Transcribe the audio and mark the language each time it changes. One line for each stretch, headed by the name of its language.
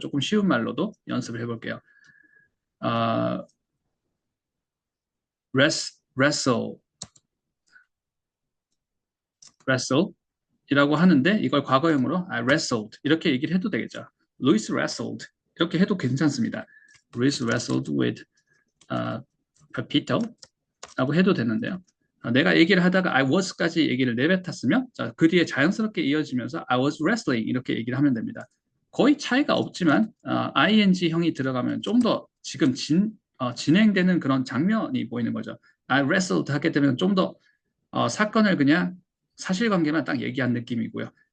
Korean: 조금 쉬운 말로도 연습을 해볼게요. wrestle 이라고 하는데 이걸 과거형으로
English: I wrestled
Korean: 이렇게 얘기를 해도 되겠죠. Louis wrestled 이렇게 해도 괜찮습니다.
English: Louis wrestled with Pepito
Korean: 라고 해도 되는데요. 내가 얘기를 하다가 I was까지 얘기를 내뱉었으면 자, 그 뒤에 자연스럽게 이어지면서
English: I was wrestling
Korean: 이렇게 얘기를 하면 됩니다. 거의 차이가 없지만 ing형이 들어가면 좀 더 지금 진행되는 그런 장면이 보이는 거죠.
English: I wrestled
Korean: 하게 되면 좀 더 사건을 그냥 사실관계만 딱 얘기한 느낌이고요.